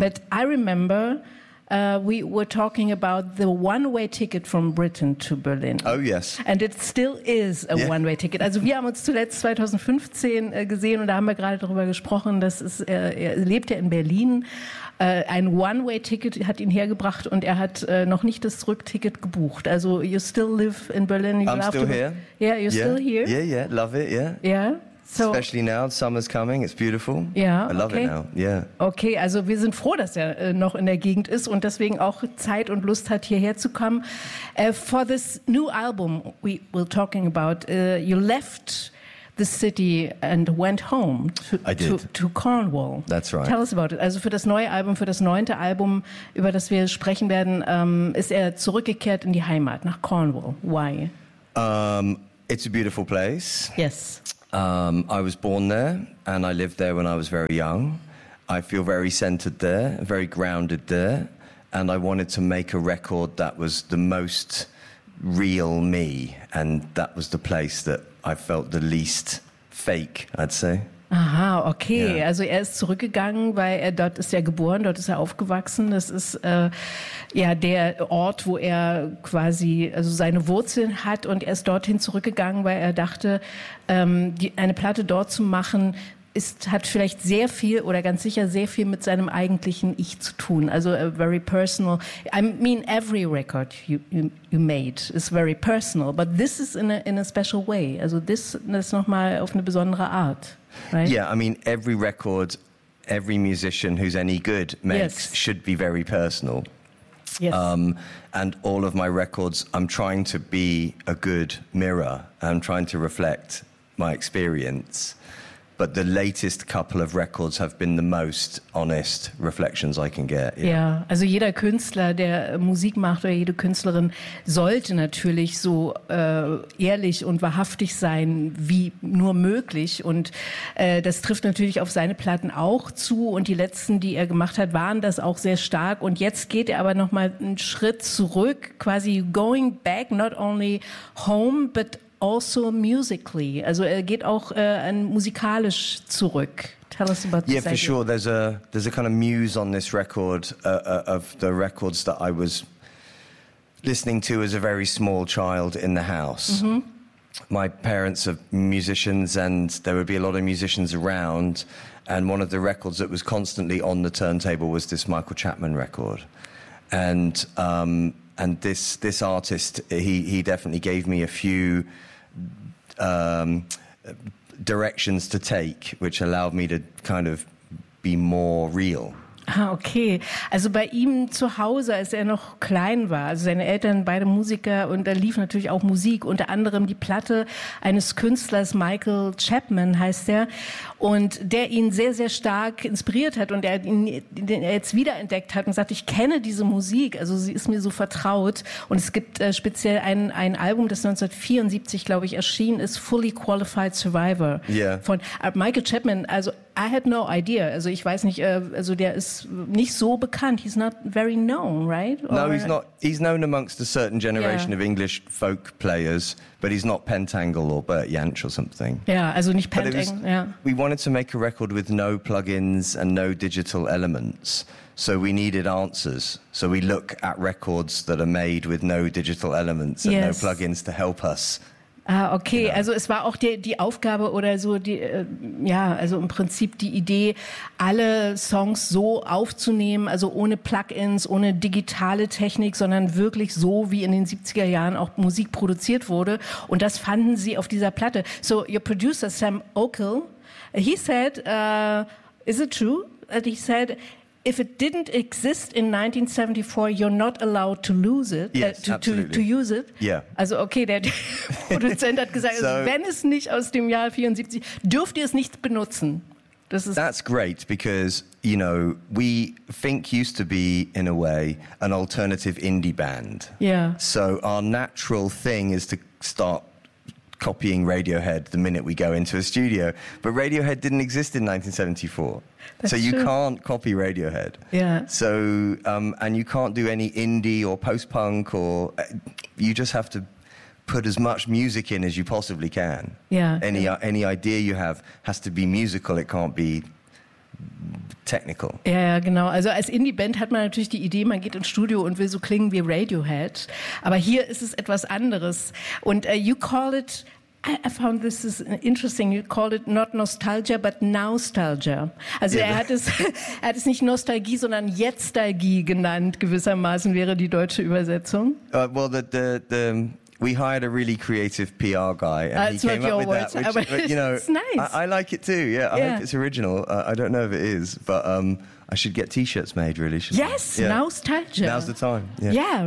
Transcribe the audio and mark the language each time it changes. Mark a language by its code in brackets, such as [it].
[en] But I remember we were talking about the one-way ticket from Britain to Berlin. Oh, yes. And it still is a yeah. one-way ticket. [de] Also wir haben uns zuletzt 2015 gesehen und da haben wir gerade darüber gesprochen, dass es, er lebt ja in Berlin. Ein One-Way-Ticket hat ihn hergebracht und er hat noch nicht das Rückticket gebucht. [en] Also, you still live in Berlin. I'm still here. Yeah, you're still here. Yeah, yeah, love it, yeah. Yeah. So, especially now, summer's coming, it's beautiful. Yeah, I love it now, yeah. [de] Okay, also wir sind froh, dass er noch in der Gegend ist und deswegen auch Zeit und Lust hat, hierher zu kommen. [en] For this new album we were talking about, you left the city and went home to Cornwall. That's right. Tell us about it. [de] Also für das neue Album, für das neunte Album, über das wir sprechen werden, ist er zurückgekehrt in die Heimat, nach Cornwall. [en] Why? It's a beautiful place. Yes. I was born there and I lived there when I was very young. I feel very centered there, very grounded there. And I wanted to make a record that was the most real me. And that was the place that I felt the least fake, I'd say. Aha, okay. Yeah. [de] Also er ist zurückgegangen, weil er dort ist ja geboren, dort ist er aufgewachsen. Das ist ja der Ort, wo er quasi also seine Wurzeln hat. Und er ist dorthin zurückgegangen, weil er dachte, eine Platte dort zu machen, hat vielleicht sehr viel oder ganz sicher sehr viel mit seinem eigentlichen Ich zu tun. [en] Also very personal. I mean, every record you made is very personal, but this is in a special way. [de] Also das ist nochmal auf eine besondere Art. [en] Right? Yeah, I mean, every record, every musician who's any good makes yes. should be very personal. Yes. And all of my records, I'm trying to be a good mirror. I'm trying to reflect my experience. But the latest couple of records have been the most honest reflections I can get. Yeah. [de] Ja, also jeder Künstler, der Musik macht oder jede Künstlerin, sollte natürlich so ehrlich und wahrhaftig sein wie nur möglich. Und das trifft natürlich auf seine Platten auch zu. Und die letzten, die er gemacht hat, waren das auch sehr stark. Und jetzt geht er aber nochmal einen Schritt zurück, quasi [en] going back, not only home, but also musically. [de] Also er geht auch musikalisch zurück. [en] Tell us about this. Yeah, for idea. Sure. There's a kind of muse on this record of the records that I was listening to as a very small child in the house. Mm-hmm. My parents are musicians and there would be a lot of musicians around. And one of the records that was constantly on the turntable was this Michael Chapman record. And this artist, he definitely gave me a few directions to take, which allowed me to kind of be more real. [de] Okay, also bei ihm zu Hause, als er noch klein war, also seine Eltern beide Musiker und da lief natürlich auch Musik, unter anderem die Platte eines Künstlers, Michael Chapman heißt er, und der ihn sehr, sehr stark inspiriert hat und er ihn jetzt wiederentdeckt hat und sagt, ich kenne diese Musik, also sie ist mir so vertraut. Und es gibt speziell ein Album, das 1974, glaube ich, erschienen ist, Fully Qualified Survivor [en] yeah. von Michael Chapman, also I had no idea. [de] Also ich weiß nicht, also der ist nicht so bekannt. [en] He's not very known, right? No, he's not. He's known amongst a certain generation yeah. of English folk players, but he's not Pentangle or Bert Jansch or something. [de] Yeah, also nicht Pentangle, yeah. [en] We wanted to make a record with no plugins and no digital elements. So we needed answers. So we look at records that are made with no digital elements and yes. no plugins to help us. [de] Ah, okay, genau. Also es war auch die Aufgabe oder so, also im Prinzip die Idee, alle Songs so aufzunehmen, also ohne Plugins, ohne digitale Technik, sondern wirklich so, wie in den 70er Jahren auch Musik produziert wurde. Und das fanden sie auf dieser Platte. [en] So, your producer, Sam Okill, he said, is it true? And he said, if it didn't exist in 1974, you're not allowed to lose it, to use it. Yeah. [de] Also okay, der Produzent hat gesagt, so, wenn es nicht aus dem Jahr 74, dürft ihr es nicht benutzen. [en] This is that's great because, you know, we Fink used to be, in a way, an alternative indie band. Yeah. So our natural thing is to start copying Radiohead the minute we go into a studio. But Radiohead didn't exist in 1974. That's so you true. Can't copy Radiohead. Yeah. So, and you can't do any indie or post-punk or... you just have to put as much music in as you possibly can. Yeah. Any idea you have has to be musical. It can't be technical. [de] Ja, ja, genau. Also als Indie-Band hat man natürlich die Idee, man geht ins Studio und will so klingen wie Radiohead. Aber hier ist es etwas anderes. Und [en] you call it... I found this is interesting. You called it not nostalgia, but nostalgia. [de] Also yeah, er hat es nicht Nostalgie, sondern Jetztalgie genannt. Gewissermaßen wäre die deutsche Übersetzung. [en] Well, the we hired a really creative PR guy, and he came up with words, that. Which, but, you know, it's nice. I like it too. Yeah, hope it's original. I don't know if it is, but I should get T-shirts made, really. Yes, yeah. Nostalgia. Now's the time. Yeah,